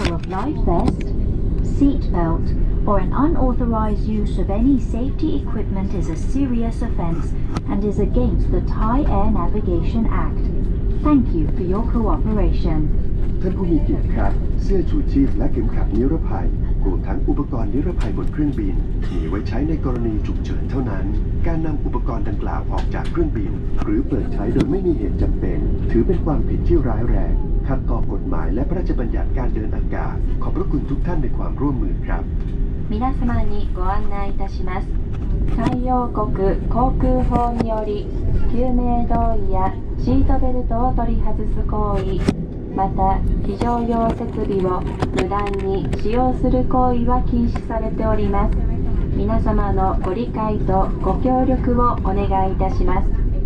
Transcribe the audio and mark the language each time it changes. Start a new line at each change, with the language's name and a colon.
English: of life vest, seat belt, or an unauthorized use of any safety equipment is a serious offense and is against the Thai Air Navigation Act. Thank you for your cooperation.
Thai: ท่านผู้มีเกียรติครับเสื้อชูชีพและเข็มขัดนิรภัยรวมทั้งอุปกรณ์นิรภัยบนเครื่องบินมีไว้ใช้ในกรณีฉุกเฉินเท่านั้นการนำอุปกรณ์ดังกล่าวออกจากเครื่องบินหรือเปิดใช้โดยไม่มีเหตุจำเป็นถือเป็นความผิดที่ร้ายแรงขัดต่อกฎหมายและพระราชบัญญัติการเดินอากาศขอบพระคุณทุกท่านในความร่วมมือครับ
Japanese: 皆様にご案内いたします海洋国航空法により救命胴衣やシートベルトを取り外す行為また非常用設備を無断に使用する行為は禁止されております皆様のご理解とご協力をお願いいたします